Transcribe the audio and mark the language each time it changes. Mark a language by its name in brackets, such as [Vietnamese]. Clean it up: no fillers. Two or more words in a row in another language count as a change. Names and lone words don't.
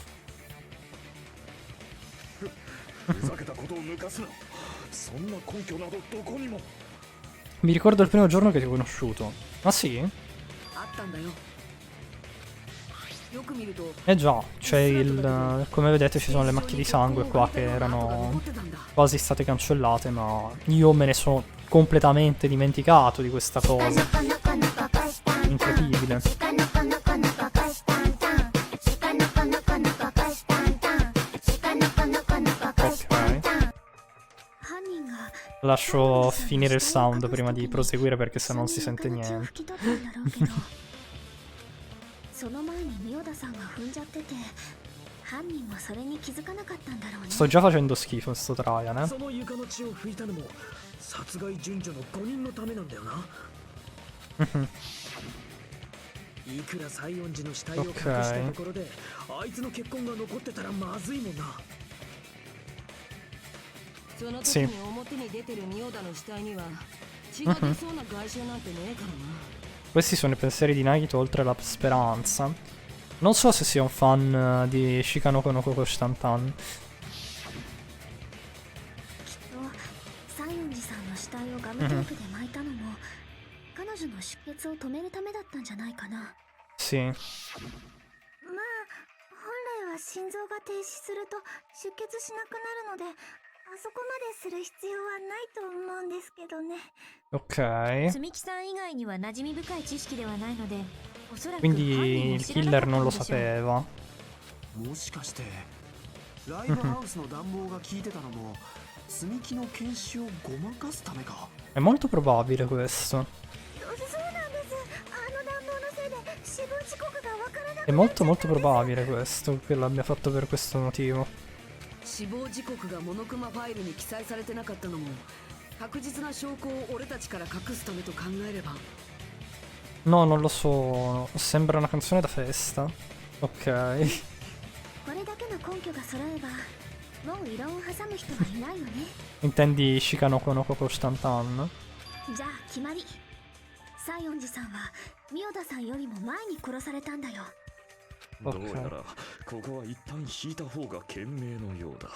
[Japanese] ふざけたことを抜かすなそんな根拠などどこにも [Italian] Mi ricordo il primo giorno che ti ho conosciuto. Ah sì? [Japanese] あったんだよ [Italian] Eh già, c'è il... come vedete ci sono le macchie di sangue qua che erano quasi state cancellate, ma io me ne sono completamente dimenticato di questa cosa. Incredibile. Ok. Lascio finire il sound prima di proseguire perché se no non si sente niente. [Japanese] その前にミオダさんが踏んじゃってて、犯人もそれに気づかなかったんだろうね。 [Italian] Sto già facendo schifo sto Traian, eh. [Japanese] その床の血を拭いたのも殺害順序の5人のためなんだよな。いくら西園寺の死体を隠したところで、あいつの血痕が残ってたらまずいもんな。その時に表に出てるミオダの死体には血が出そうな外傷なんてねえからな。 [Italian] Questi sono i pensieri di Nagito oltre la speranza. Non so se sia un fan di Shikanoko no Koko Shantan. [Japanese] 西園寺さんの死体をガムテープで巻いたのも、彼女の出血を止めるためだったんじゃないかな。 [Italian] Sì. [Japanese] まあ、本来は心臓が停止すると出血しなくなるので、あそこまでする必要はないと思うんですけどね。 [Italian] Ok. [Japanese] 積木さん以外には馴染み深い知識ではないので、おそらく [Italian] Quindi il killer non lo sapeva. [Japanese] もしかしてライブハウスの暖房が効いてたのも積み木の検視をごまかすためか。 [Italian] È molto probabile questo. [Japanese] そうなんです。あの暖房のせいで死亡時刻がわからなく [Italian] È molto probabile questo, che l'abbia fatto per questo motivo. [Japanese] 死亡時刻がモノクマファイルに記載されてなかったのも確実な証拠を俺たちから隠すためと考えれば。 [Italian] No, non lo so. Sembra una canzone da festa. Ok. [Japanese] これだけの根拠が揃えば、もう異論を挟む人はいないよね。 [Italian] Intendi Shikanoko no Koko Shantan? [Japanese] じゃあ決まり。西園寺さんはミオダさんよりも前に殺されたんだよ。どうやらここは一旦引いた方が賢明のようだ。